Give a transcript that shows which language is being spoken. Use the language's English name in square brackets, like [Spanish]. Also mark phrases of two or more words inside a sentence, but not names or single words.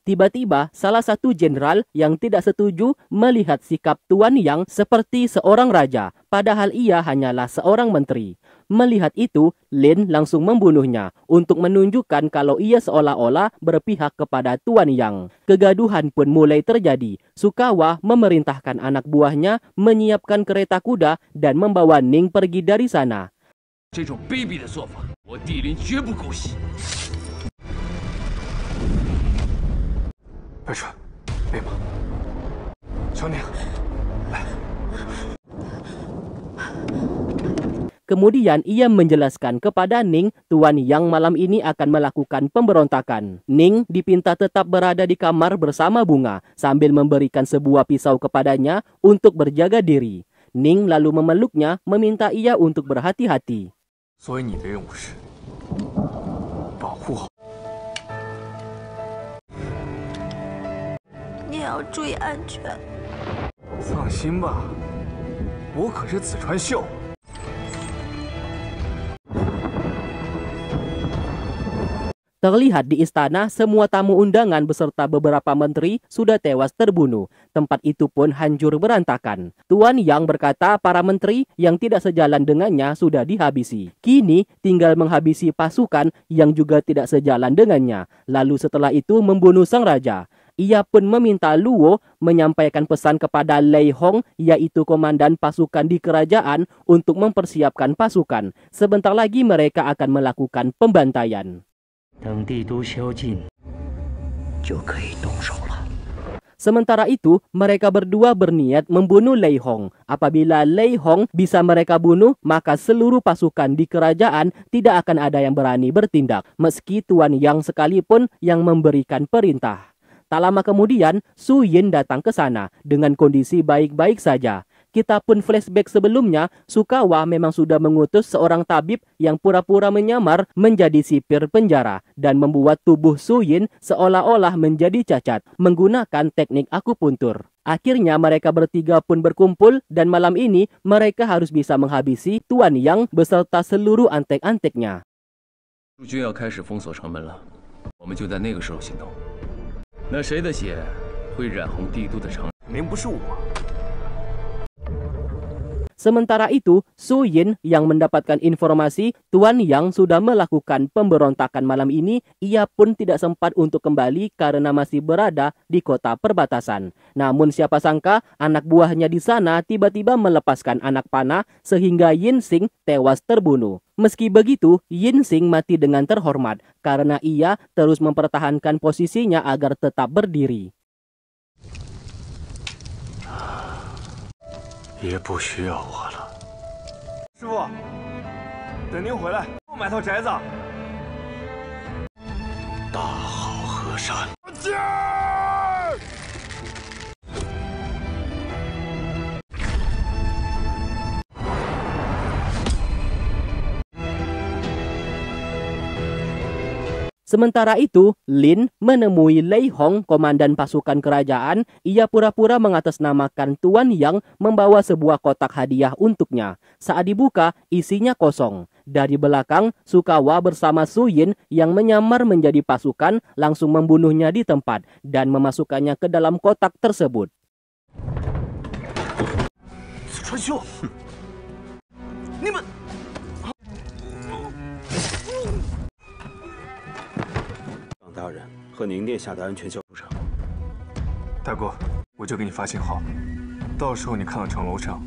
[Indonesian] Tiba-tiba, salah satu jenderal yang tidak setuju melihat sikap Tuan Yang seperti seorang raja, padahal ia hanyalah seorang menteri. Melihat itu, Lin langsung membunuhnya untuk menunjukkan kalau ia seolah-olah berpihak kepada Tuan Yang. Kegaduhan pun mulai terjadi. Sukawa memerintahkan anak buahnya menyiapkan kereta kuda dan membawa Ning pergi dari sana. [Chinese] 这种卑鄙的做法，我帝林绝不姑息。白川，备马，小宁，来。 [Indonesian] Kemudian ia menjelaskan kepada Ning, Tuan Yang malam ini akan melakukan pemberontakan. Ning dipinta tetap berada di kamar bersama Bunga sambil memberikan sebuah pisau kepadanya untuk berjaga diri. Ning lalu memeluknya, meminta ia untuk berhati-hati. [Chinese] 所以你的任务是保护好。你也要注意安全。放心吧，我可是子川秀。 [Indonesian] Terlihat di istana, semua tamu undangan beserta beberapa menteri sudah tewas terbunuh. Tempat itu pun hancur berantakan. Tuan Yang berkata para menteri yang tidak sejalan dengannya sudah dihabisi. Kini tinggal menghabisi pasukan yang juga tidak sejalan dengannya. Lalu setelah itu membunuh sang raja. Ia pun meminta Luo menyampaikan pesan kepada Lei Hong, yaitu komandan pasukan di kerajaan, untuk mempersiapkan pasukan. Sebentar lagi mereka akan melakukan pembantaian. [Chinese] 等帝都宵禁，就可以动手了。 [Indonesian] Sementara itu, mereka berdua berniat membunuh Lei Hong. Apabila Lei Hong bisa mereka bunuh, maka seluruh pasukan di kerajaan tidak akan ada yang berani bertindak, meski Tuan Yang sekalipun yang memberikan perintah. Tak lama kemudian, Su Yin datang ke sana dengan kondisi baik-baik saja. Kita pun flashback sebelumnya, Sukawa memang sudah mengutus seorang tabib yang pura-pura menyamar menjadi sipir penjara dan membuat tubuh Su Yin seolah-olah menjadi cacat menggunakan teknik akupuntur. Akhirnya mereka bertiga pun berkumpul dan malam ini mereka harus bisa menghabisi Tuan Yang beserta seluruh antek-anteknya. [Chinese] 驻军要开始封锁城门了，我们就在那个时候行动。那谁的血会染红帝都的城？肯定不是我。 [Indonesian] Sementara itu, Su Yin yang mendapatkan informasi Tuan Yang sudah melakukan pemberontakan malam ini, ia pun tidak sempat untuk kembali karena masih berada di kota perbatasan. Namun siapa sangka anak buahnya di sana tiba-tiba melepaskan anak panah sehingga Yin Xing tewas terbunuh. Meski begitu, Yin Xing mati dengan terhormat karena ia terus mempertahankan posisinya agar tetap berdiri. [Chinese] 也不需要我了。师傅，等您回来，我买套宅子。大好河山。进！ [Indonesian] Sementara itu, Lin menemui Lei Hong, komandan pasukan kerajaan. Ia pura-pura mengatasnamakan Tuan Yang membawa sebuah kotak hadiah untuknya. Saat dibuka, isinya kosong. Dari belakang, Sukawa bersama Su Yin yang menyamar menjadi pasukan langsung membunuhnya di tempat dan memasukkannya ke dalam kotak tersebut. [Chinese] 川秀，你们。大人和宁殿下的安全交流上，大哥，我就给你发信号，到时候你看到城楼上，